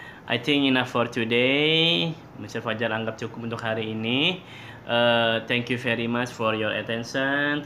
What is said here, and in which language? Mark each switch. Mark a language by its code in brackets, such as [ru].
[en] I think enough for today. Mr. [id] Fajar anggap cukup untuk hari ini. [en] Thank you very much for your attention.